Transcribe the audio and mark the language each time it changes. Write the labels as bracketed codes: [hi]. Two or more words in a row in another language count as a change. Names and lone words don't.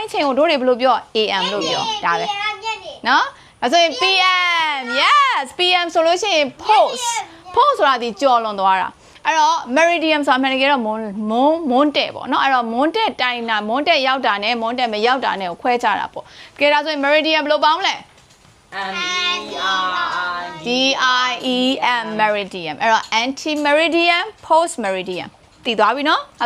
[my] အချိန်ကိုတို့တွေဘယ်လိုပြော AM လို့ပြောဒါပဲနော်ဒါဆိုရင် [en] PM yes PM [my] ဆိုလို့ရှိရင် pulse ဆိုတာဒီကြော်လွန်သွားတာအဲ့တော့ meridian ဆိုတာမှန်တကယ်တော့မွန်းတဲ့ပေါ့နော်အဲ့တော့မွန်းတဲ့တိုင်းတာမွန်းတဲ့ရောက်တာနဲ့မွန်းတဲ့မရောက်တာနဲ့ကိုခွဲကြတာပေါ့ကဲဒါဆိုရင် meridian ဘယ်လိုပေါင်းလဲ DIEM meridian အဲ့တော့ [en] anti meridian post meridian [my] တည်သွားပြီနော်